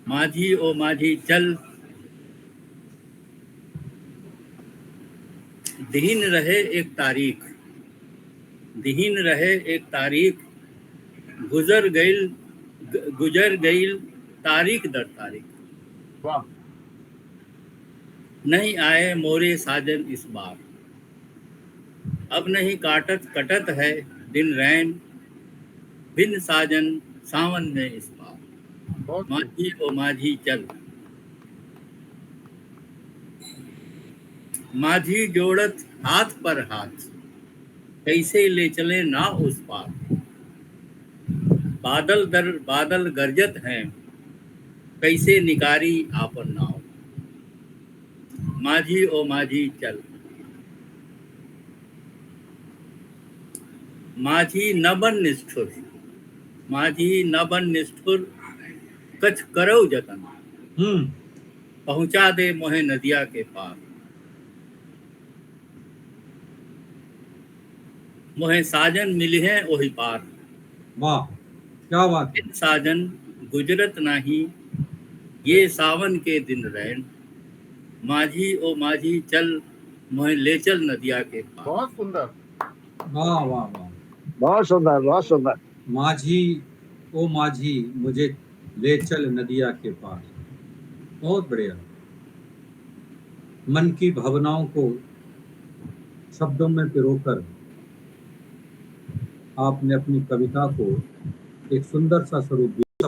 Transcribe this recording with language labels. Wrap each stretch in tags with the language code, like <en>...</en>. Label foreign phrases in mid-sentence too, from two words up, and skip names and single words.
<hi>माझी ओ माझी चल, दीन रहे एक तारीख, दीन रहे एक तारीख, गुजर गईल तारीख दर तारीख। वाह। नहीं आए मोरे साजन इस बार, अब नहीं कटत है दिन रैन, बिन साजन सावन में इस बार। माझी ओ माझी चल, माझी जोड़त हाथ पर हाथ, कैसे ले चले ना उस पार। बादल दर बादल गरजत हैं, कैसे निकारी आपन नाव। माझी ओ माझी चल, माझी न बन निष्ठुर, माझी न बन निष्ठुर, कछ करौ जतन, पहुंचा दे मोहे नदिया के पार। मोहे साजन मिली है ओही पार। वाह, क्या बात। बिन साजन गुजरत नाही, ये सावन के दिन रैन, माझी ओ माझी चल, मोहे ले चल नदिया के पार। बहुत सुंदर। वाह वाह वाह, बहुत सुंदर, बहुत सुंदर। माझी ओ माझी मुझे ले चल नदिया के पार। बहुत बढ़िया। मन की भावनाओं को शब्दों में पिरोकर आपने अपनी कविता को एक सुंदर सा स्वरूप दिया।</hi>